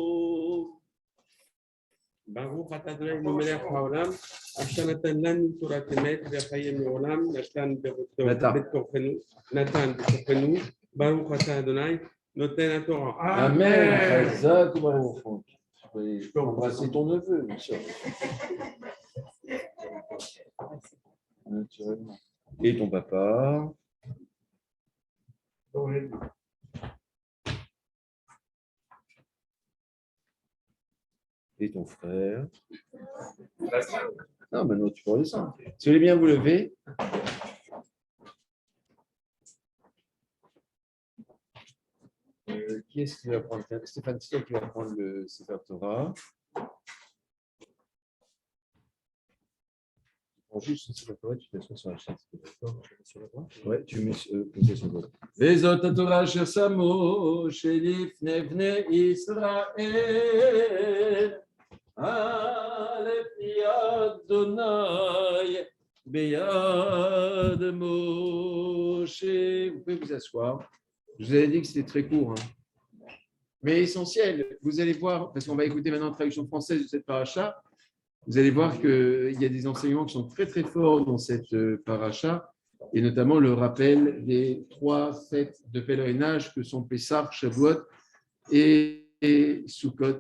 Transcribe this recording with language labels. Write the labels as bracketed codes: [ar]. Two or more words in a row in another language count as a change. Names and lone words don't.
[he] ברוך אתה אדוני מלך העולם, אשר נתן לנו תורת אמת וחיי מעולם, נתן בתוכנו, ברוך אתה אדוני נותן התורה. אמן. חזק וברוך. [fr] Je peux embrasser ton neveu, bien sûr. Naturellement. Et ton papa. Et ton frère. Non, maintenant tu peux redescendre. Si vous voulez bien vous lever. Qui est-ce qui va prendre? Stéphane, c'est toi qui va prendre le [he] ספר תורה. [fr] Tu prends juste le [he] ספר תורה, [fr] tu t'assois sur la chaise. Ouais, tu mets posé sur le dos. [he] וזאת תורה אשר שמו שלפני בני ישראל. על פי ה׳ ביד משה. [fr] Vous pouvez vous asseoir. Je vous avais dit que c'était très court, hein. Mais essentiel. Vous allez voir, parce qu'on va écouter maintenant la traduction française de cette paracha, vous allez voir qu'il y a des enseignements qui sont très très forts dans cette paracha, et notamment le rappel des 3 fêtes de pèlerinage que sont Pessah, Shavuot et Sukkot.